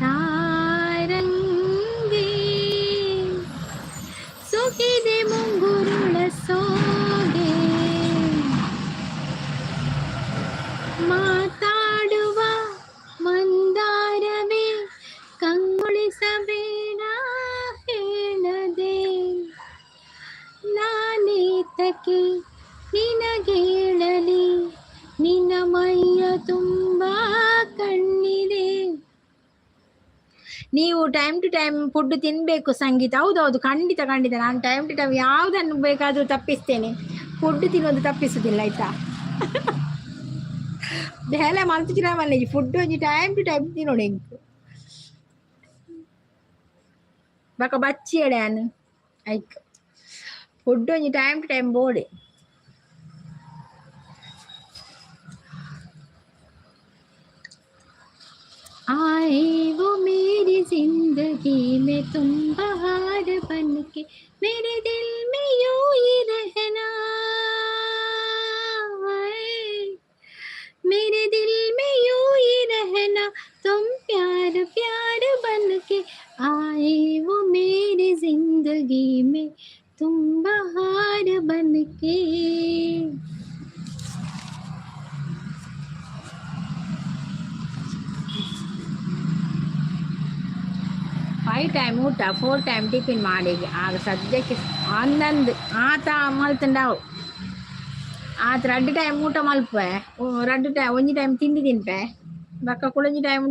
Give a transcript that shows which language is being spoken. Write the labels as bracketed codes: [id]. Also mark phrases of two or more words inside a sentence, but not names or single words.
[kn] ಸಾರಂಗೆ, ಸುಖಿದೆ ಮುಂಗುರುಳ ಸೋಗೆ, ಮಾತಾಡುವ ಮಂದಾರವೇ ಕಂಗೊಳಿಸಬೇಡ ಹೇಳದೆ, ನಾನೇತಕ್ಕೆ ನಿನಗೇಳಲಿ, ನಿನ್ನ ಮೈಯ ತುಂಬ ಕಣ್ಣಿದೆ. ನೀವು [en] time to time food [kn] ತಿನ್ಬೇಕು ಸಂಗೀತ. ಹೌದೌದು, ಖಂಡಿತ ಖಂಡಿತ. ನಾನು [en] time to time [kn] ಯಾವುದನ್ನು ಬೇಕಾದರೂ ತಪ್ಪಿಸ್ತೇನೆ, ಫುಡ್ ತಿನ್ನೋದು ತಪ್ಪಿಸುದಿಲ್ಲ ಆಯ್ತಾ. [tcy] ಬೇಲೆ ಮಲ್ತಿನ ಮನೆಗೆ ಫುಡ್ ಒಂಜಿ [en] time to time [tcy] ತಿನ್ನೋಡು ಹೆಂಗೆ ಬಕ ಬಚ್ಚಿ ಎಡ್ಯಾನು ಐಕ್ ಫುಡ್ ಒಂಜಿ [en] time to time [tcy] ಬೋಡೆ. [hi] आए वो मेरी जिंदगी में तुम बहार बन के, मेरे दिल में यूं ही रहना, मेरे दिल में यूं ही रहना, तुम प्यार प्यार बन के, आए वो मेरी जिंदगी में तुम बहार बन के. [en] five time [tcy] ಊಟ 4 ಟೈಮ್ ಟಿಫಿನ್ ಮಾಡಿ ಆಗ ಸದ್ಯಕ್ಕೆ ಹನ್ನೊಂದು ಆತ ಮಲ್ತಂಡಾವು ಆತ 2 ಟೈಮ್ ಊಟ ಮಲ್ಪೆ 2 ಟೈಮ್ ಒಂಜಿ ಟೈಮ್ ತಿಂಡಿ ತಿನ್ಪೆ ಬಕ್ಕ ಕುಳಂಜಿ ಟೈಮ್